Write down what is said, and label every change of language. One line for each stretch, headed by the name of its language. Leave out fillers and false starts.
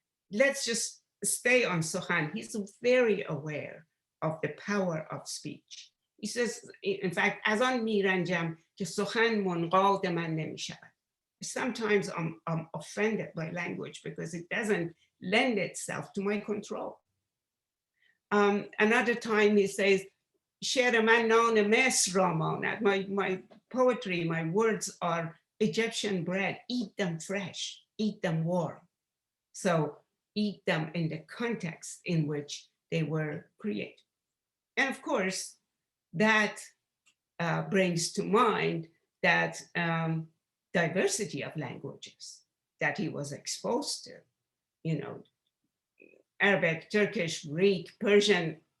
English: Let's just stay on Sohan. He's very aware of the power of speech. He says, in fact, as on
Persian: میرنجم که سخن منقاد من نمیشود.
English: Sometimes I'm offended by language because it doesn't lend itself to my control. Another time he says,
Persian: شعر من نان مصر را ماند.
English: My poetry, my words are Egyptian bread. Eat them fresh, eat them warm. So eat them in the context in which they were created. And of course, that brings to mind that diversity of languages that he was exposed to, you know, Arabic, Turkish, Greek, Persian.